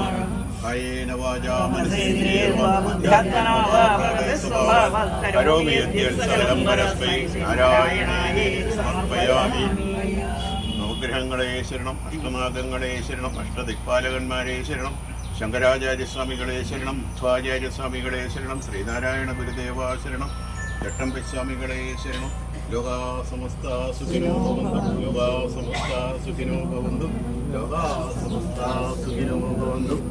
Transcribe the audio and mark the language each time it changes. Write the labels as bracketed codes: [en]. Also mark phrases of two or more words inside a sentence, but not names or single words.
[sa] കായേന വാചാ മനസേന്ദ്രിയേർവാ ബുദ്ധ്യാത്മനാ വാ കരോമി യദ്യൽ സകലം പരസ്മൈ നാരായണായ സമർപ്പയാമി. [ml] നവഗ്രഹങ്ങളെ ശരണം, അഷ്ടനാഗങ്ങളെ ശരണം, അഷ്ടദിക്പാലകന്മാരെ ശരണം, ശങ്കരാചാര്യസ്വാമികളെ ശരണം, മധ്വാചാര്യസ്വാമികളെ ശരണം, ശ്രീനാരായണ ഗുരുദേവ ശരണം, ചട്ടമ്പിസ്വാമികളെ ശരണം. [sa] ലോകാ സമസ്ത സുഖിനോ ഭവന്തു, ലോകാ സമസ്ത സുഖിനോ ഭവന്തു, ലോകാ സമസ്ത സുഖിനോ ഭവന്തു.